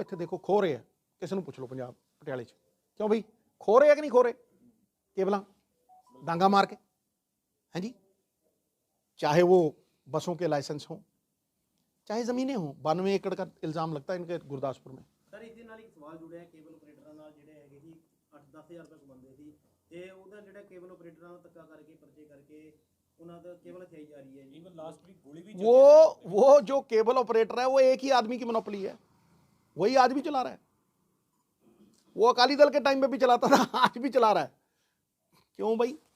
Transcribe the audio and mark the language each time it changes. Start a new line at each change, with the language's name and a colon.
Hindi: इतने देखो खो रहे हैं, किसी को पूछ लो पंजाब पटियाले च, क्यों भाई खो रहे हैं कि नहीं खो रहे केबल डांगा मार के, हैं जी? चाहे वो बसों के लाइसेंस हो, चाहे जमीनें हो। 92 एकड़ का इल्जाम लगता है इनके गुरदासपुर में। सर इस
Punjabi: ਨਾਲ ਇੱਕ ਸਵਾਲ ਜੁੜਿਆ ਕੇਬਲ ਆਪਰੇਟਰਾਂ ਨਾਲ, ਜਿਹੜੇ ਹੈਗੇ ਸੀ 8-10,000 ਰੁਪਏ ਕਮਾਉਂਦੇ ਸੀ, ਤੇ ਉਹਦਾ ਜਿਹੜਾ ਕੇਬਲ ਆਪਰੇਟਰਾਂ ਨੂੰ ਧੱਕਾ ਕਰਕੇ ਪਰਚੇ ਕਰਕੇ ਉਹਨਾਂ ਦਾ ਕੇਬਲ ਖਾਈ ਜਾ ਰਹੀ ਹੈ ਜੀ। ਇਵਨ ਲਾਸਟ ਵੀਕ ਗੋਲੀ ਵੀ
Hindi: वो जो केबल ऑपरेटर है वो एक ही आदमी की मोनोपोली है, वही आज भी चला रहा है। वो अकाली दल के टाइम में भी चलाता था, आज भी चला रहा है। क्यों भाई?